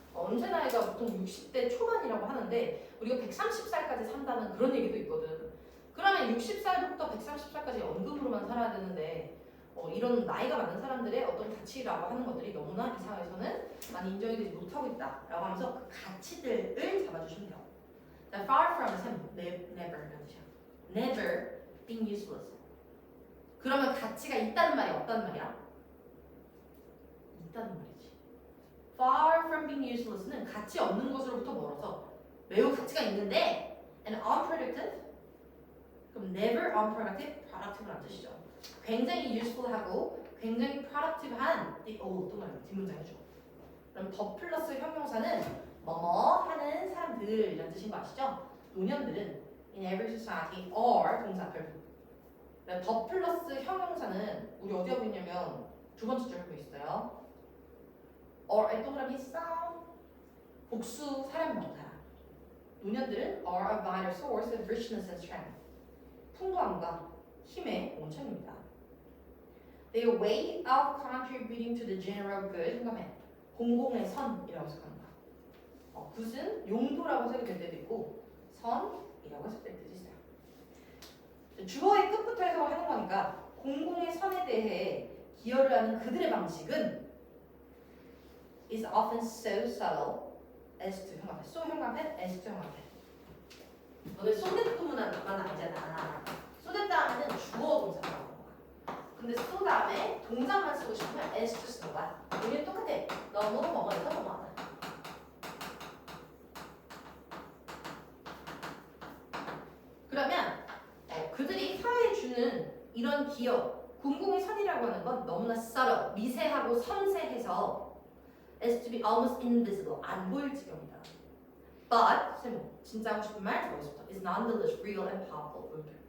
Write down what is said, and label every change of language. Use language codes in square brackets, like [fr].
[ko] 은퇴 나이가 보통 60대 초반이라고 하는데 우리가 130살까지 산다는 그런 얘기도 있거든. 그러면 60살부터 130살까지 연금으로만 살아야 되는데 이런 나이가 많은 사람들의 어떤 가치라고 하는 것들이 너무나 이 사회에서는 많이 인정이 되지 못하고 있다라고 하면서 그 가치들을 잡아주시면 돼요. [en] Far from never never being useless. [ko] 그러면 가치가 있다는 말이 없다는 말이야? 있다는 말이지. [en] Far from being useless [ko] 는 가치 없는 것으로부터 멀어서 매우 가치가 있는데 [en] and unproductive [ko] 그럼 [en] never unproductive, [ko] productive란 뜻이죠. 굉장히 useful하고 굉장히 productive한 또 말이야 뒷문장이죠. 그럼 더 플러스 형용사는 뭐뭐 하는 사람들이라는 뜻인 거 아시죠? 노년들은 [en] in every society are [ko] 동사들. 더 플러스 형용사는 우리 어디 하고 있냐면 두 번째 줄 하고 있어요. or의 동그라미 싸움 복수 사람 명사. 노년들은 [en] are a vital source of richness and strength. [ko] 풍부함과 힘의 원천입니다. [en] Their way of contributing to the general good [ko] 생각해. 공공의 선이라고 해석합니다. 굿은 용도라고 해석될 때도 있고 선이라고 해석될 때도 있어요. 주어의 끝부터 해석을 하는 거니까 공공의 선에 대해 기여를 하는 그들의 방식은 [en] is often so subtle as to [ko] 형광펜. [en] so 형광펜, as to 형광펜. [ko] 너네 쏘댓 구문만 알잖아. 쏘댓 다음에는 주어 동사가 나오는 거야. 근데 쏘 다음에 동사만 쓰고 싶으면 as to 쓰는 거야. 우리는 똑같아. 너무 뭐뭐해서 뭐뭐하다. 그러면 그들이 사회에 주는 이런 기여, 공공의 선이라고 하는 건 너무나 subtle, 미세하고 섬세해서 [en] as to be almost invisible, [ko] 안 보일 지경이다. [en] But, [ko] 진짜 하고 싶은 말 여기서부터 [en] is nonetheless real and powerful.